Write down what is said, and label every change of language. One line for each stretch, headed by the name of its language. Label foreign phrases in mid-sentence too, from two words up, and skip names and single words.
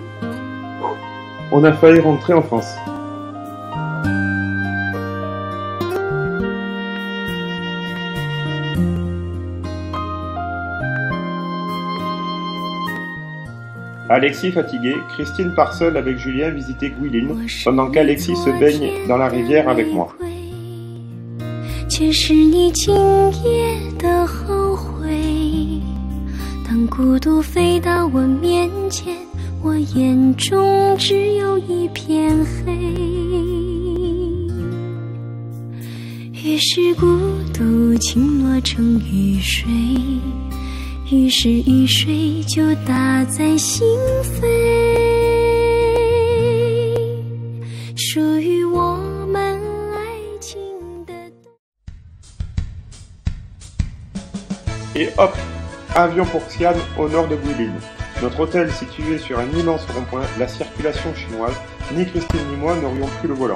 French: On a failli rentrer en France. Alexis fatigué, Christine part seule avec Julien visiter Guilin, pendant qu'Alexis se baigne dans la rivière avec moi.
Chinese: 却是你今夜的后悔。当孤独飞到我面前，我眼中只有一片黑。于是孤独倾落成雨水，于是雨水就打在心扉。属于我们爱情的。
French: Et hop, avion pour Xi'an au nord de Guilin. Notre hôtel situé sur un immense rond-point, la circulation chinoise, ni Christine ni moi n'aurions pris le volant.